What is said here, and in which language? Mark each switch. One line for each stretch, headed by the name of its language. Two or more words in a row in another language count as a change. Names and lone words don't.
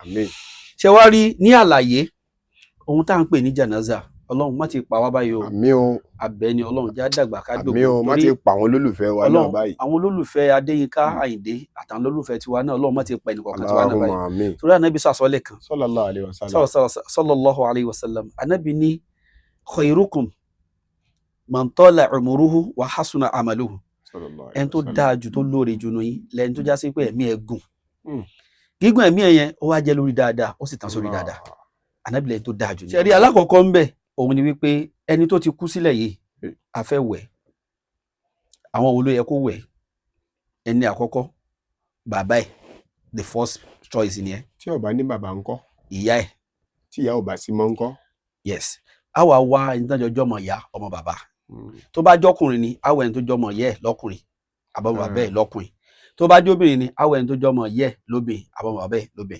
Yoruba: ṣé wá rí ní àlàyé ohun tá à ń pè ní jànáza Ọlọ́run má ti pa wá báyìí o abẹ́ni Ọlọ́run já dàgbà ká dògbò má ti pa àwọn olólùfẹ́ wa náà báyìí àwọn olólùfẹ́ Adéyínká Àyìndé àtàwọn olólùfẹ́ tiwa náà Ọlọ́run má ti pa ẹnìkọ̀ọ̀kan tiwa náà báyìí torí Ànábì sàsọ́lẹ̀ kan
Arabic: sallallahu alayhi wa sallam
Yoruba: Ànábì ní
Arabic: khairukum man tala umuruhu wa hasuna amaluhu
Yoruba: ẹni tó dáa jù tó lóore jù nù yín lẹ́ni tó já sí pé ẹ̀mí ẹ̀ gùn gígùn ẹ̀mí ẹ̀ yẹn ó wá jẹ́ lórí dáadáa ó sì tàn sórí dáadáa Ànábì lẹ́ni tó dáa jù. ṣe rí alákọ̀ọ́kọ́ ń bẹ̀ òun ni wípé ẹni tó ti kú sílẹ̀ yìí a fẹ́ wẹ̀ àwọn wo ló yẹ kó wẹ̀ ẹni àkọ́kọ́ bàbá ẹ̀
English: the first choice
Yoruba: ni ẹ. tí ó bá ní bàbá ńkọ́. ìyá ẹ̀. tí ìyá ò bá sí mọ́ ńkọ́. yes a wá wá ẹni tó jọjọ́ ọmọ ìyá ọmọ bàbá tó bá jọkùnrin ni a wá ẹni tó jọmọ ìyá ẹ̀ lọ́kùnrin àbọ̀mọ̀ bàbá ẹ̀ lọ́kùnrin tó bá jóbìnrin ni a wá ẹni tó jọmọ ìyá ẹ̀ lóbìnrin àbọ̀mọ̀ bàbá ẹ̀ lóbìnrin.